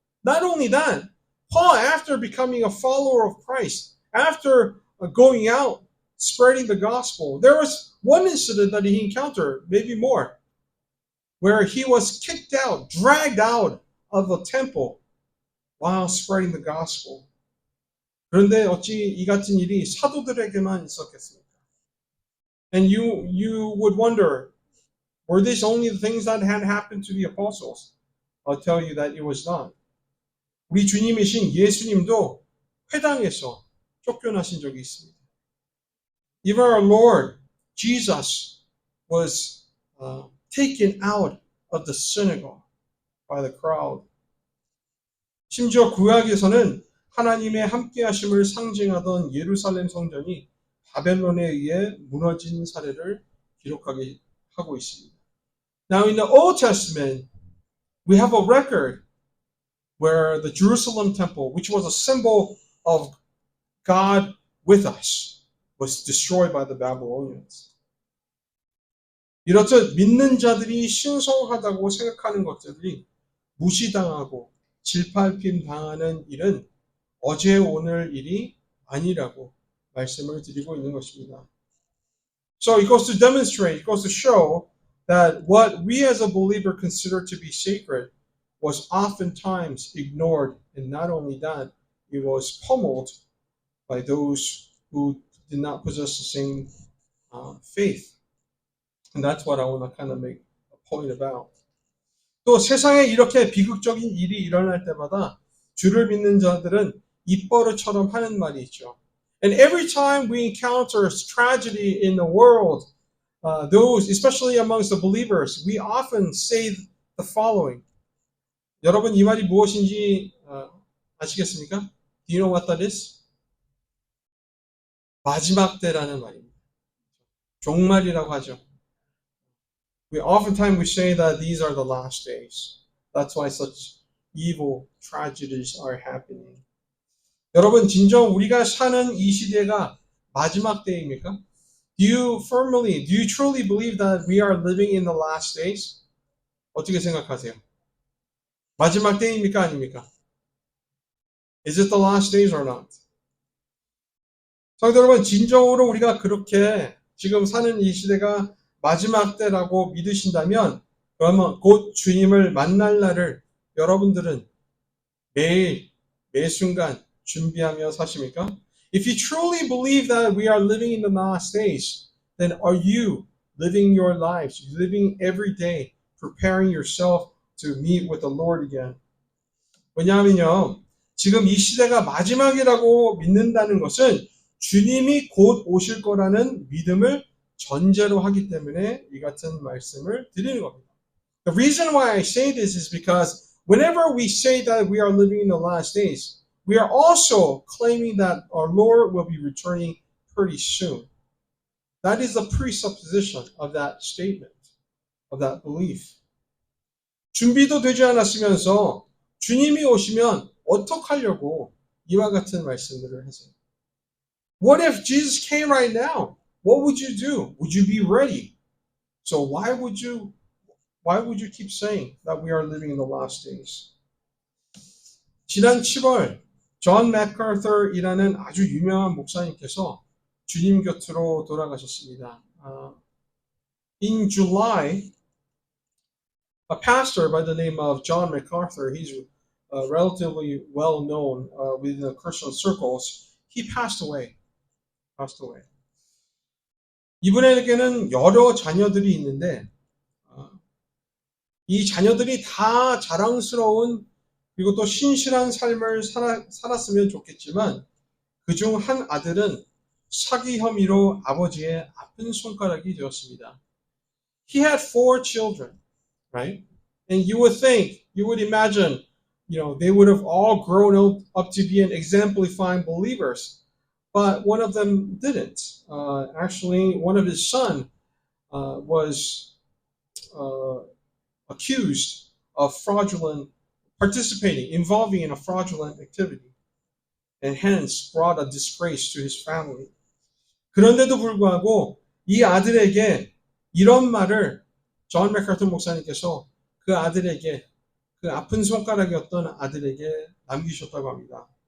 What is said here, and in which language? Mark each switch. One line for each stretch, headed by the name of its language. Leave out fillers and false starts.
English: Not only that, Paul, after becoming a follower of Christ, after going out spreading the gospel, there was one incident that he encountered, maybe more, where he was kicked out, dragged out of the temple while spreading the gospel.
Korean: 그런데 어찌 이 같은 일이 사도들에게만 있었겠습니까?
English: And you would wonder, were these only the things that had happened to the apostles? I'll tell you that it was not.
Korean: 우리 주님이신 예수님도 회당에서 쫓겨나신 적이 있습니다.
English: Even our Lord Jesus was taken out of the synagogue by the crowd.
Korean: 심지어 구약에서는 하나님의 함께하심을 상징하던 예루살렘 성전이 바벨론에 의해 무너진 사례를 기록하게 하고 있습니다.
English: Now in the Old Testament, we have a record where the Jerusalem temple, which was a symbol of God with us, was destroyed by the Babylonians.
Korean: 이렇듯 믿는 자들이 신성하다고 생각하는 것들이 무시당하고 질팔림 당하는 일은 어제 오늘 일이 아니라고 말씀을 드리고 있는 것입니다.
English: So it goes to demonstrate, it goes to show that what we as a believer consider to be sacred was oftentimes ignored, and not only that, it was pummeled by those who did not possess the same faith. And that's what I want to kind of make a point about.
Korean: 또 세상에 이렇게 비극적인 일이 일어날 때마다 주를 믿는 자들은 입버릇처럼 하는 말이 있죠.
English: And every time we encounter tragedy in the world, those, especially amongst the believers, we often say the following.
Korean: 여러분 이 말이 무엇인지 아시겠습니까?
English: Do you know what that is?
Korean: 마지막 때라는 말입니다. 종말이라고 하죠.
English: Oftentimes we say that these are the last days. That's why such evil tragedies are happening.
Korean: 여러분 진정 우리가 사는 이 시대가 마지막 때입니까?
English: Do you truly believe that we are living in the last days?
Korean: 어떻게 생각하세요? 마지막 때입니까? 아닙니까?
English: Is it the last days or not?
Korean: 성도 여러분, 진정으로 우리가 그렇게 지금 사는 이 시대가 마지막 때라고 믿으신다면 그러면 곧 주님을 만날 날을 여러분들은 매일, 매 순간 준비하며 사십니까?
English: If you truly believe that we are living in the last days, then are you living your lives, living every day, preparing yourself to meet with the Lord again?
Korean: 왜냐하면요, 지금 이 시대가 마지막이라고 믿는다는 것은 주님이 곧 오실 거라는 믿음을 전제로 하기 때문에 이 같은 말씀을 드리는 겁니다.
English: The reason why I say this is because whenever we say that we are living in the last days, we are also claiming that our Lord will be returning pretty soon. That is the presupposition of that statement, of that belief.
Korean: 준비도 되지 않았으면서 주님이 오시면 어떡하려고 이와 같은 말씀들을 하세요.
English: What if Jesus came right now? What would you do? Would you be ready? So why would you keep saying that we are living in the last days?
Korean: 지난 7월 존 맥카서이라는 아주 유명한 목사님께서 주님 곁으로 돌아가셨습니다.
English: In July, a pastor by the name of John MacArthur, he's relatively well known within the Christian circles, he passed away.
Korean: 이분에게는 여러 자녀들이 있는데 이 자녀들이 다 자랑스러운 그리고 또 신실한 삶을 살았으면 좋겠지만 그중 한 아들은 사기 혐의로 아버지의 아픈 손가락이 되었습니다.
English: He had 4 children, right? And you would imagine, they would have all grown up to be an exemplifying believers. But one of them didn't. Actually, one of his son was accused of involving in a fraudulent activity, and hence brought a disgrace to his family.
Korean: 그런데도 불구하고 이 아들에게 이런 말을 존 맥카터 목사님께서 그 아들에게 그 아픈 손가락이었던 아들에게 남기셨다고 합니다.